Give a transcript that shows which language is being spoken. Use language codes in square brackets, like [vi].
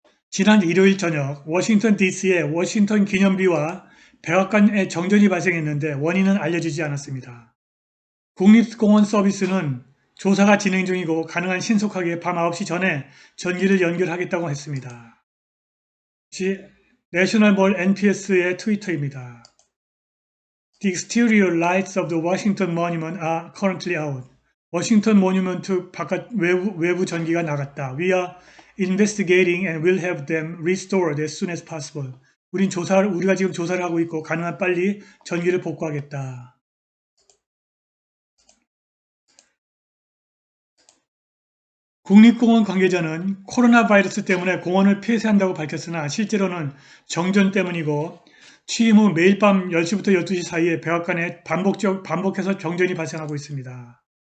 [ko] 지난 일요일 저녁 워싱턴 DC의 워싱턴 기념비와 백악관에 정전이 발생했는데 원인은 알려지지 않았습니다. 국립공원 서비스는 조사가 진행 중이고 가능한 신속하게 밤 9시 전에 전기를 연결하겠다고 했습니다. 내셔널몰 NPS의 트위터입니다. [en] The exterior lights of the Washington Monument are currently out. [ko] 워싱턴 모뉴먼트 바깥 외부 전기가 나갔다. [en] We are investigating and will have them restored as soon as possible. [ko] 우리가 지금 조사를 하고 있고 가능한 빨리 전기를 복구하겠다. 국립공원 관계자는 코로나 바이러스 때문에 공원을 폐쇄한다고 밝혔으나 실제로는 정전 때문이고 취임 후 매일 밤 10시부터 12시 사이에 백악관에 반복해서 정전이 발생하고 있습니다.